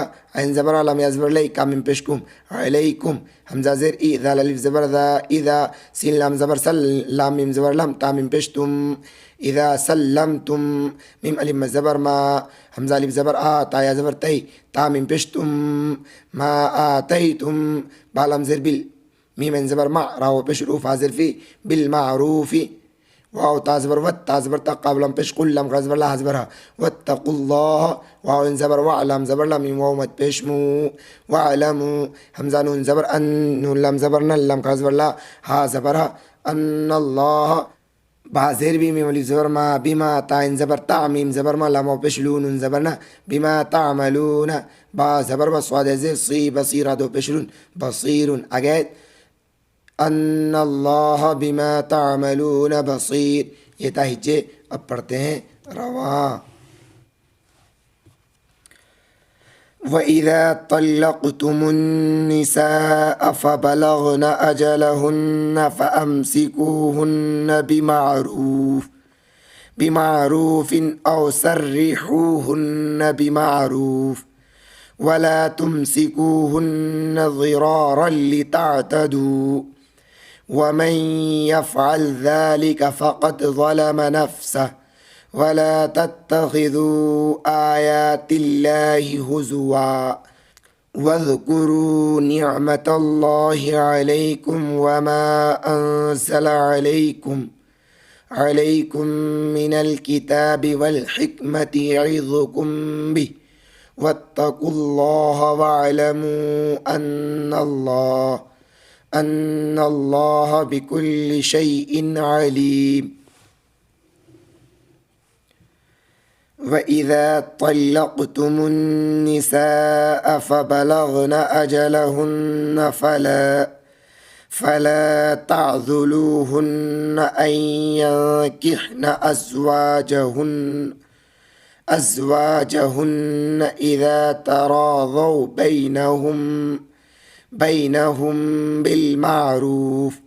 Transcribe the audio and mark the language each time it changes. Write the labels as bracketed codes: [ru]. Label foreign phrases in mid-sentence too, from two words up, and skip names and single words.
[ur] عین زبر لام یا زبر لئی کا میم پیش کم علیکم ہمزہ زیر ای دال الف زبر دا اذا سین لام زبر سل لام میم زبر لام تا میم پیش تم [ar] إذا سلمتم [ur] میم الف م زبر ما ہمزہ الف زبر تا یا زبر تئی تا میم پیش تم [ar] ما آتيتم [ur] با لام زیر بل میم عین زبر ما را و پیش روف حاضر فی [ar] بالمعروف [ur] واو تا زبر وت تا زبر تا قاف لام پیش قل لام کھڑا زبر لا ہا زبر ہا واتقوا اللہ واو عین زبر وا لام زبر لا میم واو مت پیش مو واعلموا ہمزہ نون زبر ان نون لام زبر ن لام کھڑا زبر لا ہا زبر ہا ان اللہ با زیر بی میم الف زبر ما بما تا عین زبر تا میم زبر ما لام واو پیش لو نون زبر نا [ar] بما تعملون [ur] با زبر ب صاد زیر صی بصیرا دو پیش لون بصیرن آگے [ar] أن الله بما تعملون بصير [ur] یہ تہجی اب پڑھتے ہیں روا [ar] وإذا طلقتم النساء فبلغن أجلهن فأمسكوهن بمعروف أو سرحوهن بمعروف ولا تمسكوهن ضرارا لتعتدوا ومن يفعل ذلك فقد ظلم نفسه ولا تتخذوا آيات الله هزوا واذكروا نعمت الله عليكم وما أنزل عليكم من الكتاب والحكمة يعظكم به واتقوا الله واعلموا أن الله بكل شيء عليم وإذا طلقتم النساء فبلغن أجلهن فلا تعضلوهن أن ينكحن أزواجهن إذا تراضوا بينهم بالمعروف